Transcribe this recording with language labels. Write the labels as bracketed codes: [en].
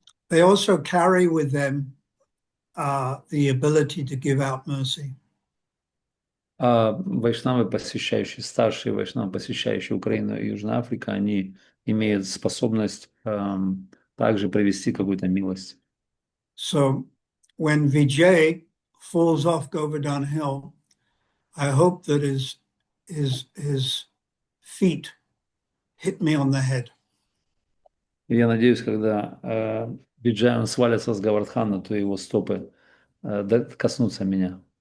[en] They also carry with them the ability to give out mercy. [ru] Вайшнавы, посещающие, старшие вайшнавы, посещающие Украину и Южную Африку, они имеют способность также привести какую-то милость. [en] So when Vijay falls off Govardhan Hill, I hope that his feet hit me on the head. [ru] И я надеюсь, когда Виджай он свалится с Говардхана, то его стопы коснутся меня.